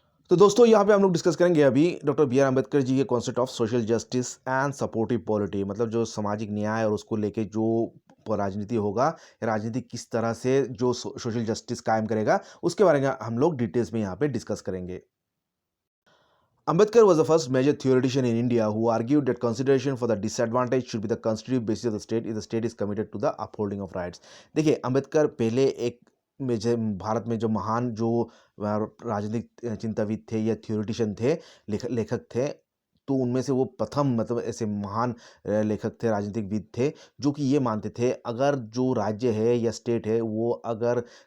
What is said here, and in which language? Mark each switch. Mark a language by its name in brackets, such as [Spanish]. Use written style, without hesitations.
[Hindi] तो दोस्तों यहाँ पे हम लोग डिस्कस करेंगे अभी doctor B are Ambedkar ji के [English] concept of social justice and supportive polity, [Hindi] मतलब जो सामाजिक न्याय और उसको लेके जो राजनीति होगा, राजनीति किस तरह से जो सोशल जस्टिस कायम करेगा, उसके बारे में हम लोग डिटेल्स में यहाँ पे डिस्कस करेंगे। [English] Ambedkar was the first major theoretician in India who argued that consideration for the disadvantaged should be the constitutive basis of the state if the state is committed to the upholding of rights। [Hindi] देखिए, अंबेडकर पहले एक भारत में जो महान जो राजनीतिक चिंताविद थे या थ्योरिटिशियन थे, लेखक थे, तो उनमें से वो प्रथम मतलब ऐसे महान लेखक थे, राजनीतिकविद थे, जो कि ये मानते थे अगर जो राज्य है या स्टेट है वो अगर